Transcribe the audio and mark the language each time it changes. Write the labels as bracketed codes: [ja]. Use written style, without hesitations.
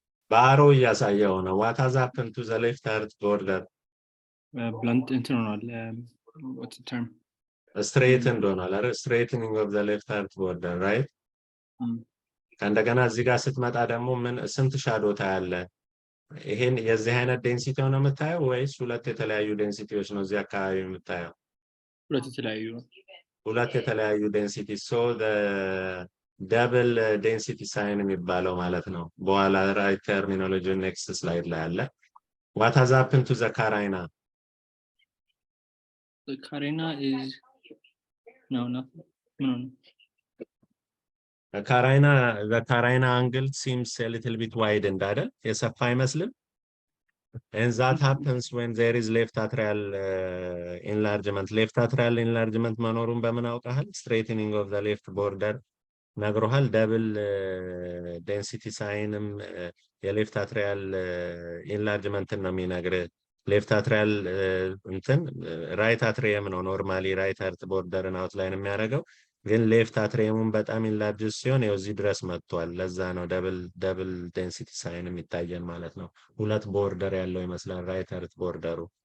[am] ባሮ እያሳየው ነው። [en] what has happened to the left heart border? blunt [am] እንትን ሆኗል [en] what's the term? straightened [am] ሆኗል አይደል? [en] straightening of the left heart border, right? [am] ከእንደገና እዚህ ጋር ስትመጣ ደግሞ ምን ስንት ሻዶ ታያለ? ይሄን የዚህ አይነት ዴንሲቲ ነው የምታየው ወይስ ሁለት የተለያዩ ዴንሲቲዎች ነው እዚህ አካባቢ የምታየው? ሁለት የተለያዩ ዴንሲቲ [en] so the double density sign [am] የሚባለው ማለት ነው። በኋላ ራይት ተርሚኖሎጂ ኔክስት ስላይድ ላይ አለ። [en] what has happened to the carina? The carina is no the carina angle seems a little bit widened [am] አይደል? የሰፋ አይመስልም? [en] and that happens when there is left atrial enlargement. [am] left atrial enlargement መኖሩን በምን አውቃል? straightening of the left border ነግሮሃል። ደብል ዴንሲቲ ሳይንም የሌፍት አትሪያል ኢንላርጅመንት ነው የሚነግር። ሌፍት አትሪያል እንትን ራይት አትሪየም ነው ኖርማሊ ራይት ሃርት ቦርደርን አውትላይን የሚያደርገው፣ ግን ሌፍት አትሪየሙን በጣም ኢንላርጅ ሲሆን ያው እዚህ ድረስ መጥቷል። ለዛ ነው ደብል ዴንሲቲ ሳይን የሚታየን ማለት ነው። ሁለት ቦርደር ያለው ይመስላል ራይት ሃርት ቦርደሩ